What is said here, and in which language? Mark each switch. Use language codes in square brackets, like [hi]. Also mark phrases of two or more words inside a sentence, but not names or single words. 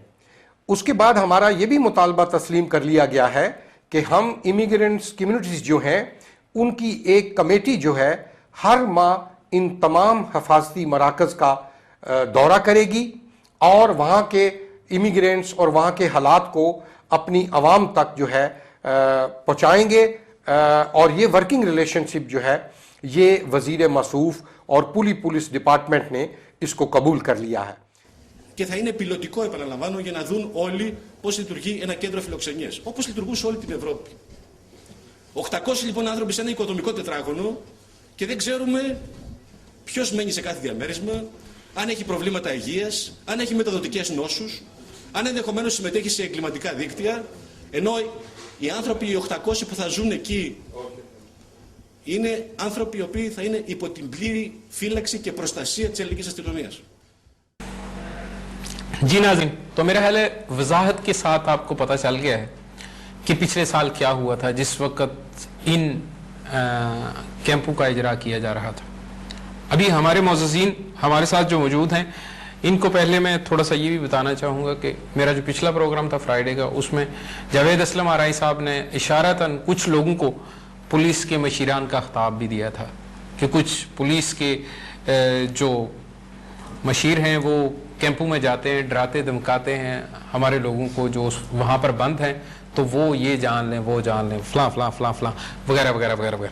[ur] اس کے بعد ہمارا یہ بھی مطالبہ تسلیم کر لیا گیا ہے کہ ہم [en] immigrants communities [ur] جو ہیں ان کی ایک کمیٹی جو ہے ہر ماہ ان تمام حفاظتی مراکز کا دورہ کرے گی، اور وہاں کے امیگرینٹس اور وہاں کے حالات کو اپنی عوام تک جو ہے پہنچائیں گے، اور یہ [en] working relationship [ur] جو ہے یہ وزیر موصوف اور [en] police department [ur] نے اس کو قبول کر لیا ہے۔ [el] Και θα είναι πιλωτικό, επαναλαμβάνω, για να δουν όλοι πώς λειτουργεί ένα κέντρο φιλοξενίας, όπως λειτουργούν σε όλη την Ευρώπη. 800 λοιπόν άνθρωποι σε ένα οικοδομικό τετράγωνο και δεν ξέρουμε ποιος μένει σε κάθε διαμέρισμα, αν έχει προβλήματα υγείας, αν έχει μεταδοτικές νόσους, αν ενδεχομένως συμμετέχει σε εγκληματικά δίκτυα, ενώ οι άνθρωποι οι 800 που θα ζουν εκεί είναι άνθρωποι οι οποίοι θα είναι υπό την πλήρη φύλαξη και προστασία της ελληνικής αστυνομίας. [ur] جی ناظرین، تو میرا خیال ہے وضاحت کے ساتھ آپ کو پتہ چل گیا ہے کہ پچھلے سال کیا ہوا تھا جس وقت ان کیمپوں کا اجرا کیا جا رہا تھا. ابھی ہمارے معززین ہمارے ساتھ جو موجود ہیں ان کو پہلے میں تھوڑا سا یہ بھی بتانا چاہوں گا کہ میرا جو پچھلا پروگرام تھا فرائیڈے کا، اس میں جاوید اسلم آرائی صاحب نے اشارتاً کچھ لوگوں کو پولیس کے مشیران کا خطاب بھی دیا تھا کہ کچھ پولیس کے جو مشیر ہیں وہ کیمپوں میں جاتے ہیں، ڈراتے دھمکاتے ہیں ہمارے لوگوں کو جو وہاں پر بند ہیں، تو وہ یہ جان لیں، وہ جان لیں، فلاں فلاں فلاں فلاں وغیرہ وغیرہ وغیرہ وغیرہ.